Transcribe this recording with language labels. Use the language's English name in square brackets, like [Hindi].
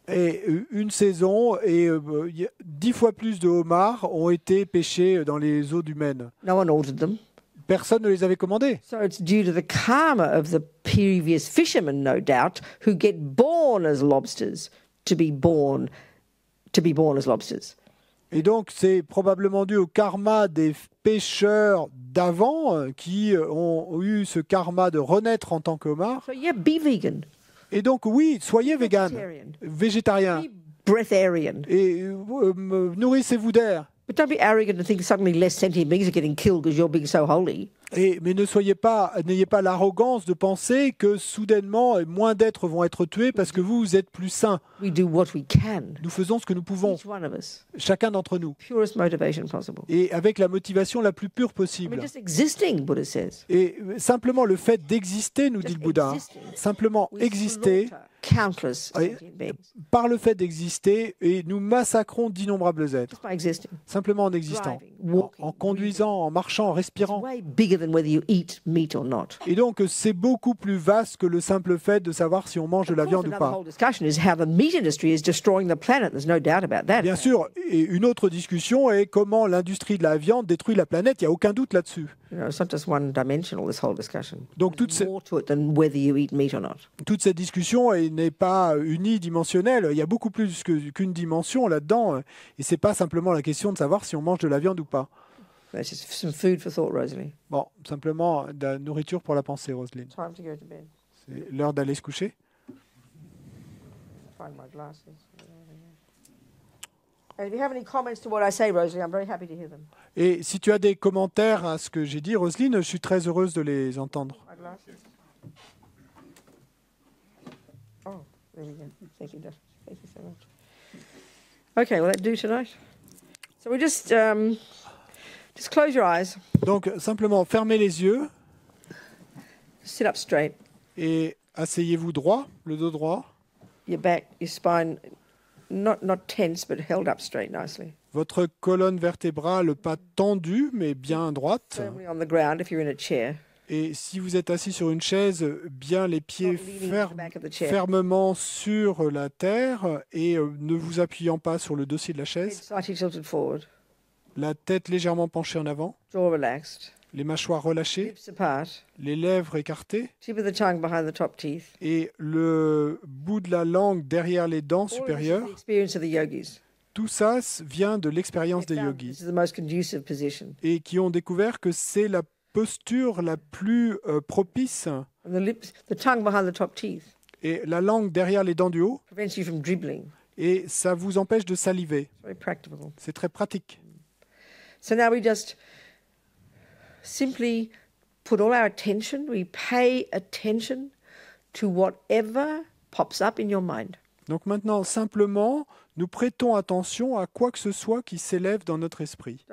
[French] et une saison, et 10 fois plus de homards ont été pêchés dans les eaux du Maine. [English] No one ordered them. [French] Personne ne les avait commandés. [English] So it's due to the karma of the previous fishermen, no doubt, who get born as lobsters to be born as lobsters. [French] Et donc, c'est probablement dû au karma des pêcheurs d'avant qui ont eu ce karma de renaître en tant que homards. [English] So yeah, be vegan, [French] Et donc, oui, soyez vegan, végétarien, [English] be breatharian, [French] et nourrissez-vous d'air. [English] but don't be arrogant and think suddenly less sentient beings are getting killed because you're being so holy. [French] Mais n'ayez pas l'arrogance de penser que soudainement moins d'êtres vont être tués parce que vous êtes plus saints. [English] We do what we can. [French] Nous faisons ce que nous pouvons, [English] Each one of us, [French] chacun d'entre nous, [English] purest motivation possible. [French] et avec la motivation la plus pure [English] I [French] possible. [English] mean, just existing, Buddha says. [French] Et simplement le fait d'exister, nous dit le Bouddha, [English] existing. [French] simplement [English] We [French] exister, [English] slaughter countless [French] Oui. [English] sentient beings [French] par le fait d'exister, et nous massacrons d'innombrables êtres, [English] just by existing. [French] simplement en existant, [English] Driving, walking, [French] en conduisant, en marchant, en [English] It's [French] respirant. [English] way bigger than whether you eat meat or not. [French] Et donc c'est beaucoup plus vaste que le simple fait de savoir si on mange de la [English] Of course, [French] viande ou [English] another [French] pas. [English] whole discussion is how the meat industry is destroying the planet. There's no doubt about that. [French] Bien sûr, et une autre discussion est comment l'industrie de la viande détruit la planète, il n'y a aucun doute là-dessus. [English] You know, it's not just one-dimensional, this whole discussion. [French] Donc [English] There's more to it than whether you eat meat or not. [French] toute cette discussion n'est pas unidimensionnelle, il y a beaucoup plus qu'une dimension là-dedans, et c'est pas simplement la question de savoir si on mange de la viande ou pas. [English] That's just some food for thought, Rosalie. [French] Bon, simplement de la nourriture pour la pensée, Roselyne. [English] Time to go to bed. [French] C'est l'heure d'aller se coucher. [English] Find my glasses. And if you have any comments to what I say, Rosalie, I'm very happy to hear them. [French] Et si tu as des commentaires à ce que j'ai dit, Roselyne, je suis très heureuse de les entendre. [English] My glasses. Oh, there we go. Thank you, Dad. Thank you so much. Okay, will that do tonight? So we just Just close your eyes. [French] Donc simplement fermez les yeux [English] Sit up straight. [French] et asseyez-vous droit, le dos droit. [English] Your back, your spine, not tense, but held up straight nicely. [French] Votre colonne vertébrale pas tendue mais bien droite. [English] Firmly on the ground if you're in a chair. [French] Et si vous êtes assis sur une chaise, bien les pieds [English] Not leaning to the back of the chair. [French] fermement sur la terre et ne vous appuyant pas sur le dossier de la [English] Head [French] chaise. [English] slightly tilted forward. [French] La tête légèrement penchée en avant, [English] Jaw relaxed. [French] les mâchoires relâchées, [English] Lips apart. [French] les lèvres écartées [English] Tip of the tongue behind the top teeth. [French] et le bout de la langue derrière les dents [English] All of this is [French] supérieures. [English] the experience of the yogis. [French] Tout ça vient de l'expérience des [English] They found [French] yogis [English] this is the most conducive position. [French] et qui ont découvert que c'est la posture la plus propice [English] And the tongue behind the top teeth [French] et la langue derrière les dents du haut [English] prevents you from dribbling. [French] et ça vous empêche de saliver. [English] It's very practical. [French] C'est très pratique. [English] So now we just simply put all our attention, we pay attention to whatever pops up in your mind. [French] Donc maintenant, simplement, nous prêtons attention à quoi que ce soit qui s'élève dans notre esprit.